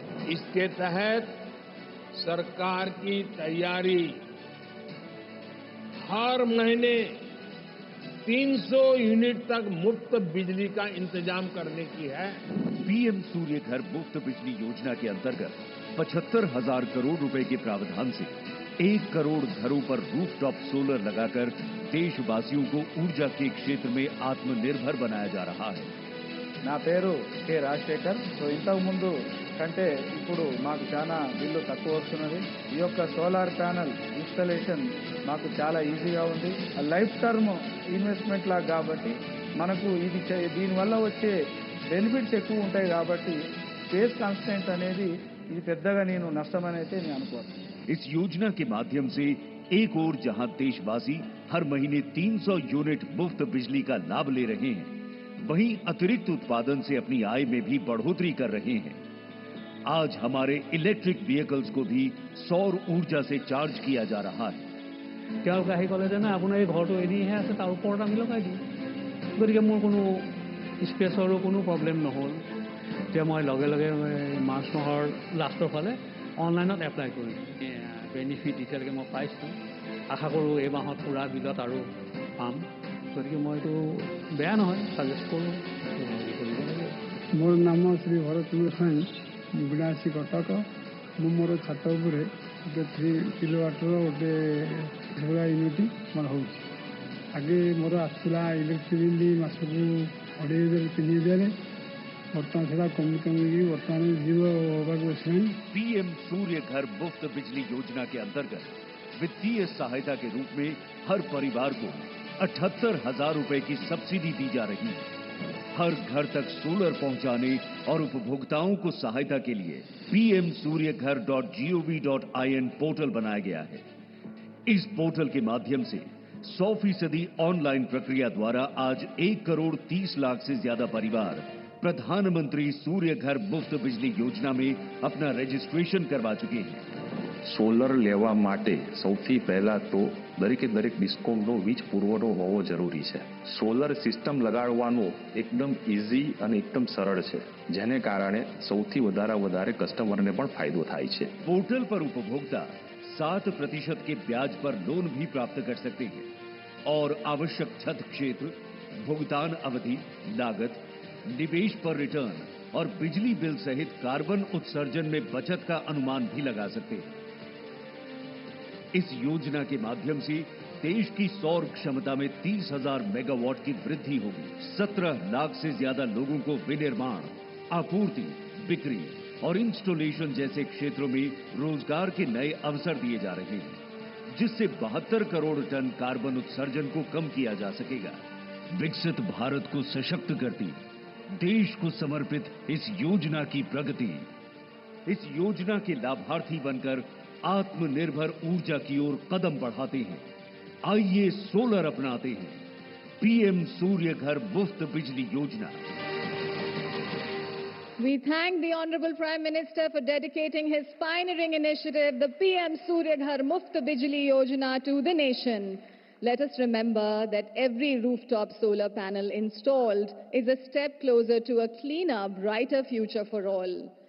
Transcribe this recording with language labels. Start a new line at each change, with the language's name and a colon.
Hindi: इसके तहत सरकार की तैयारी हर महीने 300 यूनिट तक मुफ्त बिजली का इंतजाम करने की है। पीएम सूर्य घर मुफ्त बिजली योजना के अंतर्गत 75,000 करोड़ रुपए के प्रावधान से 1 करोड़ घरों पर रूफटॉप सोलर लगाकर देशवासियों को ऊर्जा के क्षेत्र में आत्मनिर्भर बनाया जा रहा है।
Telugu: నా పేరు కె రాజశేఖర్. సో ఇంతకు ముందు కంటే ఇప్పుడు మాకు చాలా బిల్లు తక్కువ వస్తున్నది. ఈ యొక్క సోలార్ ప్యానెల్ ఇన్స్టాలేషన్ మాకు చాలా ఈజీగా ఉంది. లైఫ్ టర్మ్ ఇన్వెస్ట్మెంట్ లాగా కాబట్టి మనకు ఇది దీనివల్ల వచ్చే బెనిఫిట్స్ ఎక్కువ ఉంటాయి కాబట్టి స్పేస్ కాన్స్టెంట్ అనేది ఇది పెద్దగా నేను నష్టమని అయితే నేను అనుకోను.
Hindi: इस योजना के माध्यम से एक ओर जहां देशवासी हर महीने 300 यूनिट मुफ्त बिजली का लाभ ले रहे हैं, वहीं अतिरिक्त उत्पादन से अपनी आय में भी बढ़ोतरी कर रहे हैं। आज हमारे इलेक्ट्रिक व्हीकल्स को भी सौर ऊर्जा से चार्ज किया जा रहा है।
Assamese: তেওঁলোকে আহি ক'লে যে না আপোনাৰ এই ঘৰটো এদিহে আছে তাৰ ওপৰত আমি লগাই দিওঁ। গতিকে মোৰ কোনো স্পেচৰো কোনো প্ৰব্লেম নহ'ল। এতিয়া মই লগে লগে মাৰ্চ মাহৰ লাষ্টৰ ফালে অনলাইনত এপ্লাই কৰিম। বেনিফিট এতিয়ালৈকে মই পাইছোঁ। আশা কৰোঁ এই মাহত পুৰা বিলত আৰু পাম। গতিকে মই এইটো বেয়া নহয়, ছাজেষ্ট কৰোঁ কৰিব লাগে।
Odia: ମୋର ନାମ ଶ୍ରୀ ଭରତଚନ୍ଦ୍ର ସ୍ୱାଇଁ, ବିଳାସୀ କଟକ। ମୁଁ ମୋର ଛାତ ଉପରେ ଗୋଟେ 3 କିଲୋୱାଟ୍ର ଗୋଟେ ସୋଲାର ୟୁନିଟ୍ ମୋର ହେଉଛି। ଆଗେ ମୋର ଆସୁଥିଲା ଇଲେକ୍ଟ୍ରିକ୍ ବିଲ୍ ମାସକୁ 2,500 3,000। ବର୍ତ୍ତମାନ ସେଟା କମି କମିକି ବର୍ତ୍ତମାନ 0 ହେବାକୁ ବସିଲାଣି।
Hindi: पीएम सूर्य घर मुफ्त बिजली योजना के अंतर्गत वित्तीय सहायता के रूप में हर परिवार को 78,000 रुपए की सब्सिडी दी जा रही है। हर घर तक सोलर पहुंचाने और उपभोक्ताओं को सहायता के लिए pmsuryaghar.gov.in पोर्टल बनाया गया है। इस पोर्टल के माध्यम से 100% ऑनलाइन प्रक्रिया द्वारा आज 1 करोड़ 30 लाख से ज्यादा परिवार प्रधानमंत्री सूर्य घर मुफ्त बिजली योजना में अपना रजिस्ट्रेशन करवा चुके हैं।
Gujarati: સોલર લેવા માટે સૌથી પહેલા તો દરેકે દરેક ડિસ્કોમનો વીજ પુરવઠો હોવો જરૂરી છે. સોલર સિસ્ટમ લગાડવાનું એકદમ ઇઝી અને એકદમ સરળ છે, જેને કારણે સૌથી વધારે કસ્ટમરને પણ ફાયદો થાય છે.
Hindi: पोर्टल पर उपभोक्ता 7% के ब्याज पर लोन भी प्राप्त कर सकते हैं और आवश्यक छत क्षेत्र, भुगतान अवधि, लागत, निवेश पर रिटर्न और बिजली बिल सहित कार्बन उत्सर्जन में बचत का अनुमान भी लगा सकते हैं। इस योजना के माध्यम से देश की सौर क्षमता में 30,000 मेगावाट की वृद्धि होगी। 17 लाख से ज्यादा लोगों को विनिर्माण, आपूर्ति, बिक्री और इंस्टॉलेशन जैसे क्षेत्रों में रोजगार के नए अवसर दिए जा रहे हैं, जिससे 72 करोड़ टन कार्बन उत्सर्जन को कम किया जा सकेगा। विकसित भारत को सशक्त करती, देश को समर्पित इस योजना की प्रगति, इस योजना के लाभार्थी बनकर आत्मनिर्भर ऊर्जा की ओर कदम बढ़ाते हैं। आइए सोलर अपनाते हैं। पीएम सूर्य घर मुफ्त बिजली योजना।
English: We thank the Honorable Prime Minister for dedicating his pioneering initiative, the PM Surya Ghar Muft Bijli Yojana, to the nation. Let us remember that every rooftop solar panel installed is a step closer to a cleaner, brighter future for all.